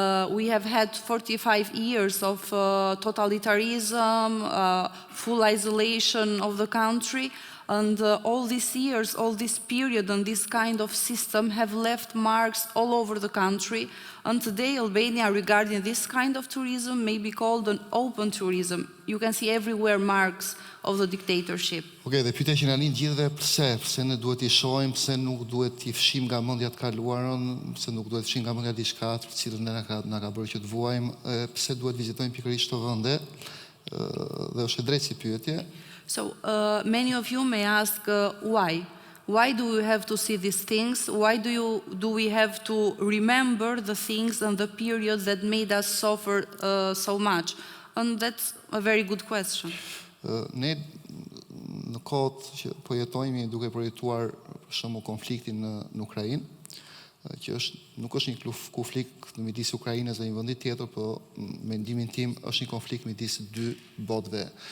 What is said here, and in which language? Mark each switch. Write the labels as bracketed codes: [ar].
[en] We have had 45 years of totalitarianism, full isolation of the country, and all these years, all this period and this kind of system have left marks all over the country. And today, Albania, regarding this kind of tourism, may be called an open tourism. You can see everywhere marks of the dictatorship. [sq] Okay, dhe pyetja që na lind gjithëve, pse ne duhet t'i shohim, pse nuk duhet t'i fshim nga mendja të kaluarën, pse nuk duhet fshim nga mendja diçka të cilën na ka bërë që të vuajmë, pse duhet vizitojmë pikërisht këto vende, dhe është e drejtë si pyetje. [en] So many of you may ask why? Why do we have to see these things? Why do we have to remember the things and the periods that made us suffer so much? And that's a very good question. [sq] Ne në kohët që po jetojmë duke përjetuar për shembull konfliktin në Ukrainë, që nuk është një konflikt midis Ukrainës dhe një vendi tjetër, por mendimin tim është një konflikt midis dy botëve.